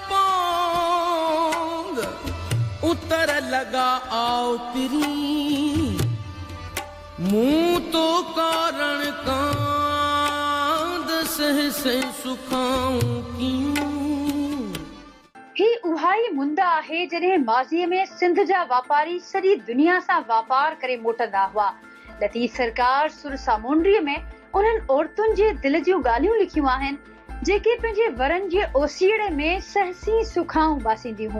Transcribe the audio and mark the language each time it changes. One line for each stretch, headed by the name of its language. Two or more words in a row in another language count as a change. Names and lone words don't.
Sindhi: पांद उतर लगा आओ पिरी मुंह तो कारण कांद सह से सुखाऊं क्यों। ही उहाई मुंदा आहे जॾहिं माज़ीअ में सिंध जा वापारी सॼी दुनिया सां वापार करे मोटंदा हुआ। लतीफ़ सरकार सुर सामूंडीअ में उन्हनि औरतुनि जे दिल जूं ॻाल्हियूं लिखियूं आहिनि जेके पंहिंजे वरनि जे ओसीड़े में सहसी सुखाऊं बासींदियूं हुयूं।